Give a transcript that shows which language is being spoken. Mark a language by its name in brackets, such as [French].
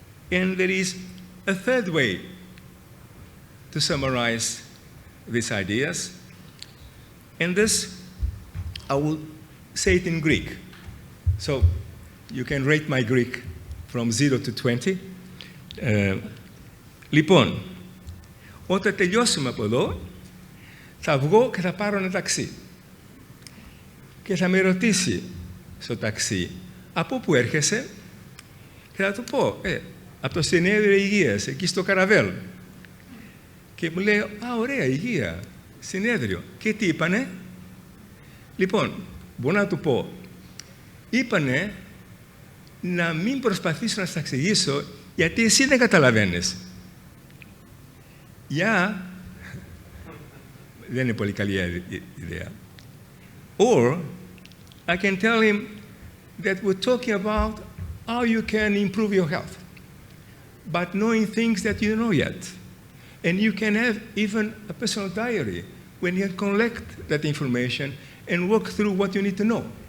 [English] And there is a third way to summarize these ideas. And this, I will say it in Greek. So you can rate my Greek from 0 to 20. [Greek] Λοιπόν, όταν τελειώσουμε από εδώ, θα βγω και θα πάρω ένα ταξί. Και θα με ρωτήσει στο ταξί, από πού έρχεσαι? Και θα του πω, από το συνέδριο υγείας, εκεί στο Καραβέλ. Και μου λέει, α, ωραία, υγεία, συνέδριο. Και τι είπανε? Λοιπόν, μπορώ να του πω, είπανε να μην προσπαθήσω να σας εξηγήσω Γιατί εσύ δεν καταλαβαίνεις. Δεν είναι πολύ καλή ιδέα. [English] Or, I can tell him that we're talking about how you can improve your health, but knowing things that you don't know yet. And you can have even a personal diary when you collect that information and work through what you need to know.